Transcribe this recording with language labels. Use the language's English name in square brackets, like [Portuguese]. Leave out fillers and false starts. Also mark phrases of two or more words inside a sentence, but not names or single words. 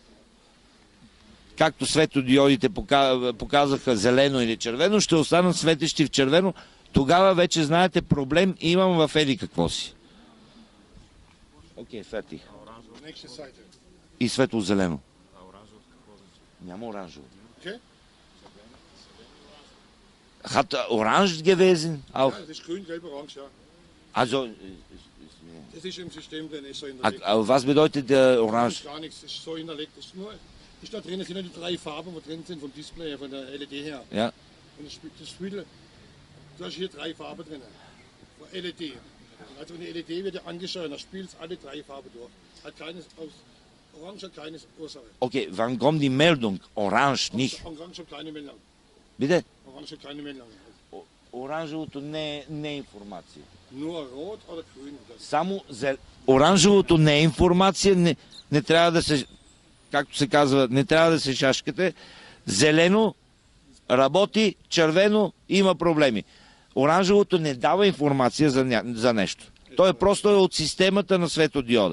[Bulgarian] Както светодиодите показаха зелено или червено, ще останат светещи в червено. Тогава вече знаете проблем имам в еди какво си. Окей, ферти. И светло-зелено. Няма оранжево. [German] Hat orange gewesen? Auch? Ja, das ist grün, gelb, orange, ja. Also, Das ist im System drin, ist so hinterlegt. was bedeutet orange? Das ist gar nichts, das ist so hinterlegt. Da drinnen sind ja die 3 Farben, die drin sind vom Display her, von der LED her. Ja. Und das Spiel, du hast hier 3 Farben drin. Von LED. Also eine LED wird ja angeschaut, da spielt es alle 3 Farben durch. Hat keines aus Orange, hat keines Ursache. Okay, wann kommt die Meldung? Orange, nicht. Orange hat keine Meldung. Bitte? Orange hat keine Meldung. [Bulgarian] Оранжевото не е информация. [German] Nur rot oder grün. [Bulgarian] Само оранжевото не е информация, не трябва да се, както се казва, не трябва да се шашкате. Зелено работи, червено има проблеми. Оранжевото не дава информация за нещо. Той е просто от системата на светодиода.